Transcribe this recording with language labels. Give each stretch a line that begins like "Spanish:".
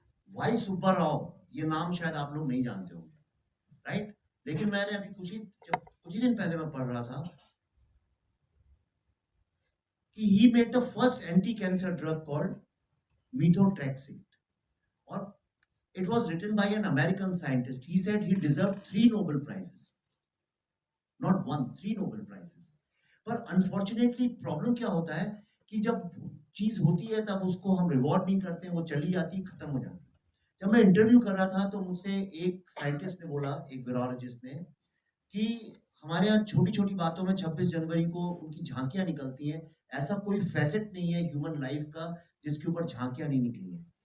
Hindi: Y Subbarao, ये नाम शायद आप लोग नहीं जानते होंगे, राइट? लेकिन मैंने अभी कुछ ही दिन पहले मैं पढ़ रहा था कि
English: he made the first anti-cancer drug called methotrexate, और it was written by an American scientist. He said he deserved 3 Nobel prizes, not 1, 3 Nobel prizes.
Hindi: पर unfortunately प्रॉब्लम क्या होता है कि जब चीज होती है तब उसको हम रिवॉर्ड नहीं करते, वो चली जाती, खत्म हो जाती। जब मैं इंटरव्यू कर रहा था तो मुझसे एक साइंटिस्ट ने बोला, एक वीरोलॉजिस्ट ने, कि हमारे यहाँ छोटी छोटी बातों में 26 जनवरी को उनकी झांकियां निकलती हैं, ऐसा कोई फैसेट नहीं है ह्यूमन लाइफ का जिसके ऊपर झांकियां नहीं निकली हैं।